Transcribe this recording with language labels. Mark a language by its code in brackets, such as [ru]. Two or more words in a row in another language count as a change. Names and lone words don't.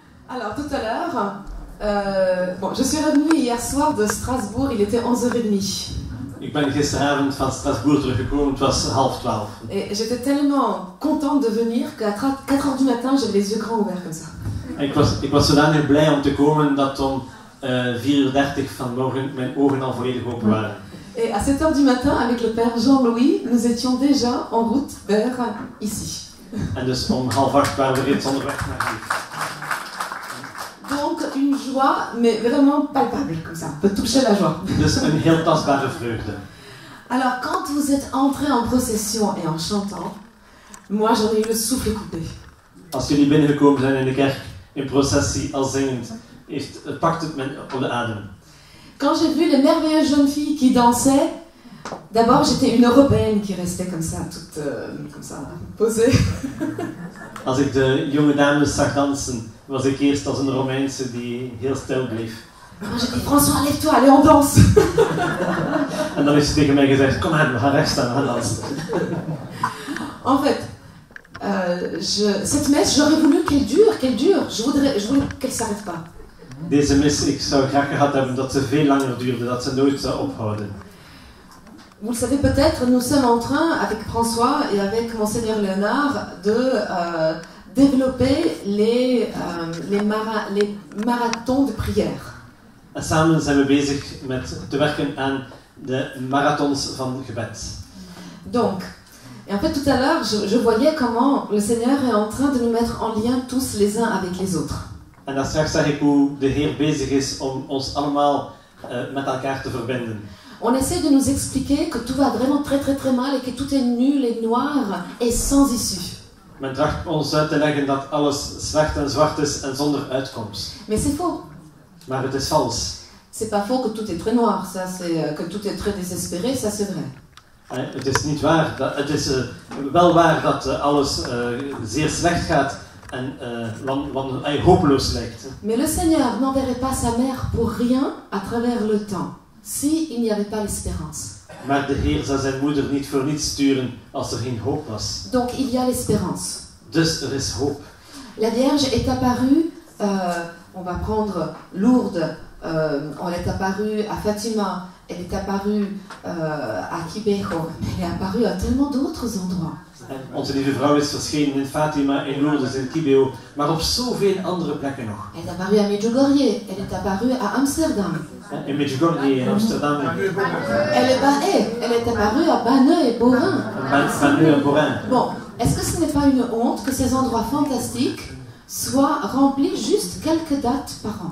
[fr] Alors tout à l'heure, bon, je suis revenue hier soir de Strasbourg, il était 11h30. [nl] Ik ben gisteravond van Strasbourg teruggekomen, het was 11:30. [fr] Et j'étais tellement contente de venir qu'à 4h du matin, j'avais les yeux grands ouverts comme ça. [nl] Ik was zodanig blij om te komen dat om 4:30 vanmorgen mijn ogen al volledig open waren. [fr] Et à 7h du matin, avec le père Jean-Louis, nous étions déjà en route vers ici. [nl] En dus om 7:30 waren we reeds onderweg naar hier. [fr] Donc une joie, mais vraiment palpable, comme ça, on peut toucher la joie. [nl] Dus een heel tastbare vreugde. [fr] Alors quand vous êtes entrés en procession et en chantant, moi j'en ai eu le souffle coupé. [nl] Als jullie binnengekomen zijn in de kerk in processie al zingend, pakt het me op de adem. [fr] Quand j'ai vu les merveilleuses jeunes filles qui dansaient, d'abord j'étais une Européenne qui restait comme ça, toute comme ça, posée. [nl] Als ik de jonge dames zag dansen, was ik eerst als een Romeinse die heel stil bleef. [fr] Alors j'ai dit François, lève-toi, allez on danse. [nl] En dan heeft ze tegen mij gezegd, kom aan, we gaan rechts staan, we gaan dansen. [fr] En fait, cette messe, j'aurais voulu qu'elle dure. Je voulais qu'elle s'arrête pas. [nl] Deze mis, ik zou graag gehad hebben dat ze veel langer duurde, dat ze nooit zou ophouden. [fr] Vous le savez peut-être, nous sommes en train, avec François et avec Monseigneur Léonard, de développer les marathons de prière. [nl] En samen zijn we bezig met te werken aan de marathons van gebed. [fr] Donc, et en fait tout à l'heure, je voyais comment le Seigneur est en train de nous mettre en lien tous les uns avec les autres. [nl] En dan straks zag ik hoe de Heer bezig is om ons allemaal met elkaar te verbinden. [fr] On essaie de nous expliquer que tout va vraiment très mal et que tout est nul et noir et sans issue. [nl] Men tracht ons uit te leggen dat alles slecht en zwart is en zonder uitkomst. [fr] Mais c'est faux. [nl] Maar het is vals. [fr] C'est pas faux que tout est très noir, ça c'est que tout est très désespéré, ça c'est vrai. [nl] Het is niet waar. Het is wel waar dat alles zeer slecht gaat en hopeloos lijkt. [fr] Mais le Seigneur n'enverrait pas sa mère pour rien à travers le temps, s'il n'y avait pas l'espérance. [nl] Maar de Heer zou zijn moeder niet voor niets sturen als er geen hoop was. [fr] Donc il y a l'espérance. [nl] Dus er is hoop. [fr] La Vierge est apparue, on va prendre Lourdes, elle est apparue à Fatima, elle est apparue à Kibeho, elle est apparue à tellement d'autres endroits. [nl] Onze lieve vrouw is verschenen in Fatima, in Lourdes, in Kibeo, maar op zoveel andere plekken nog. [fr] Elle est apparue à Medjugorje, elle est apparue à Amsterdam. [nl] In Medjugorje, in Amsterdam. [fr] Elle est apparue à Banneux et Borin. Banneux et Borin. Bon, est-ce que ce n'est pas une honte que ces endroits fantastiques soient remplis juste quelques dates par an?